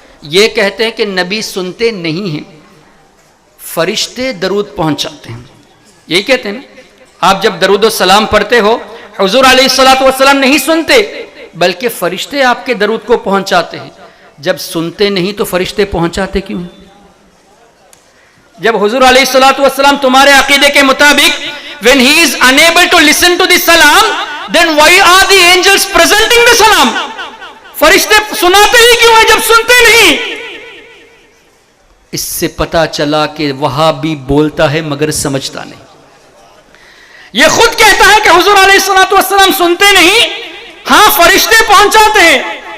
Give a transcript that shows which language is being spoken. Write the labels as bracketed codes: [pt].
[hi] ये कहते हैं कि नबी सुनते नहीं हैं, फरिश्ते दरूद पहुंचाते हैं। यही कहते हैं ना, आप जब दरूद सलाम पढ़ते हो, हुजूर अलैहिस्सलातु वस्सलाम नहीं सुनते, बल्कि फरिश्ते आपके दरूद को पहुंचाते हैं। जब सुनते नहीं तो फरिश्ते पहुंचाते क्यों? जब हुजूर अलैहिस्सलातु वस्सलाम तुम्हारे अकीदे के मुताबिक, [en] when he is unable to listen to the salam, then why are the angels presenting the salam? [hi] फरिश्ते सुनाते ही क्यों है जब सुनते नहीं? इससे पता चला कि वहाबी बोलता है मगर समझता नहीं। यह खुद कहता है कि हुजूर अलैहिस्सलातु वस्सलाम सुनते नहीं, हां फरिश्ते पहुंचाते हैं।